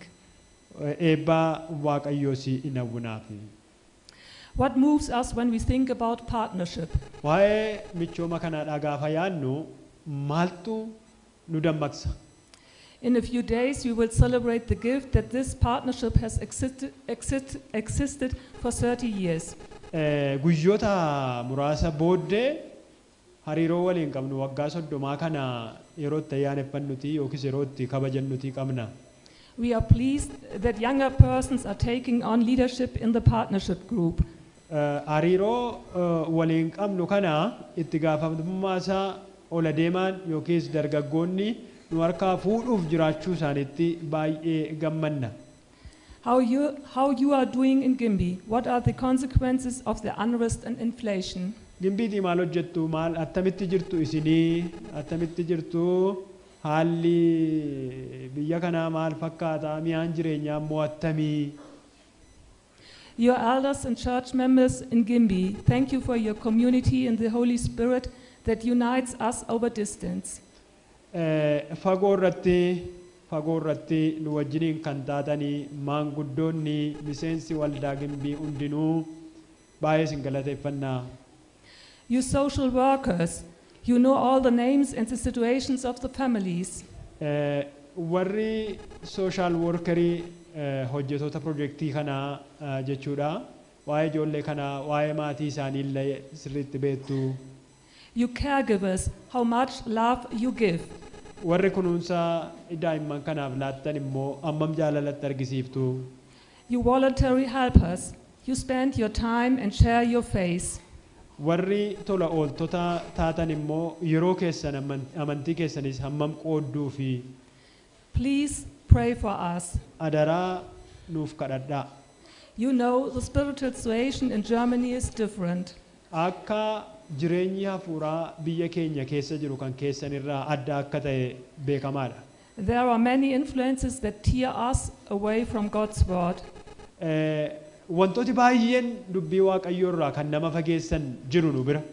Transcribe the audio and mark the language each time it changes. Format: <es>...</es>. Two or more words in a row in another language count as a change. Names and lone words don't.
<om>Eebbaa Waaqayyoo si hin hawwinaafi.</om> <en>What moves us when we think about partnership?</en> <om>Waa'ee michooma kanaadhaa gaafa yaadnu maaltu nu dammaqsa?</om> <en>In a few days, we will celebrate the gift that this partnership has existed for 30 years.</en> <om>Guyyoota muraasa booddee hariiroo waliin qabnu waggaa 30 kana yeroo itti ayyaaneffannuti yookiis yeroo itti kabajannuti qabna.</om> <en>We are pleased that younger persons are taking on leadership in the partnership group.</en> <om>Hariiroo waliin qabnu kana itti gaafatamummaa isaa ola deemaan yookiis dargaggoonni nu harkaa fuudhuuf jiraachuu isaaniitti baay'ee gammanna.</om> <en>How you are doing in Gimbi? What are the consequences of the unrest and inflation?</en> <om>Gimbiitii maal hojjettu? Maal attamitti jirtu isinii? Attamitti jirtu? Haalli biyya kanaa maal fakkaata? Mi'aan jireenyaa immoo attamii?</om> <en>Your elders and church members in Gimbi, thank you for your community and the Holy Spirit that unites us over distance.</en> <om>Fagoo irratti nu wajjiniin kan taatanii maanguddoonni miseensi waldaa Gimbii hundinuu baay'ee isin galateeffannaa.</om> <en>You social workers, you know all the names and the situations of the families.</en> <om>Warri</om> <en>social workerii</en> <om>hojjetoota projektii kanaa jechuudha. Waa'ee ijoollee kanaa, waa'ee maatii isaanii illee sirriitti beektu.</om> <en>You caregivers, how much love you give.</en> <om>Warri kunuunsa daa'imman kanaaf laattan immoo ammam jaalalatti argisiiftu.</om> <en>You voluntary helpers, you spend your time and share your faith.</en> <om>Warri tola ooltota taatan immoo yeroo keessan amantii keessanis hammam qoodduu fi.</om> <en>Please pray for us.</en> <om>Adaraa nuuf kadhadhaa.</om> <en>You know the spiritual situation in Germany is different.</en> <om>Akka jireenyi hafuuraa biyya keenya keessa jiru kan keessan irraa adda akka ta'e beekamaadha.</om> <en>There are many influences that tear us away from God's word.</en> <om>Wantooti baay'een dubbii Waaqayyoo irraa kan nama fageessan jiru nu bira.</om>